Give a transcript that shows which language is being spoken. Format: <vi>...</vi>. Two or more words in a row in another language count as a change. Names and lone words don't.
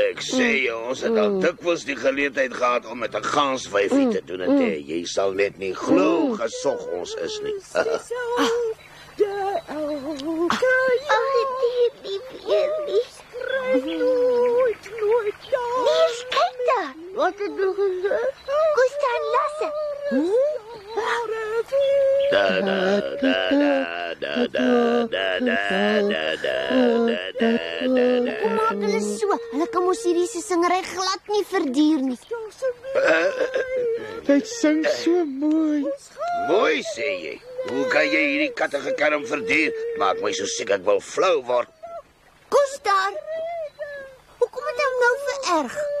<af>Ek sê jou, ons het al dikwels die geleentheid gehad om met 'n ganswyfie te doen en jy sal net nie glo gesog ons is nie. Niels, kyk daar. Wat het jy gesê? Gustav en Lasse. Da da da da da da da da da. Kom maak hulle so. Hulle kan mos hierdie se singery glad nie verduur nie. Dit sing so mooi. Mooi sê jy. Hoe kan jy hierdie kattige kerm verduur? Maak my so siek ek wil flou word. Gustav. Hoekom het hom nou vererg?</af>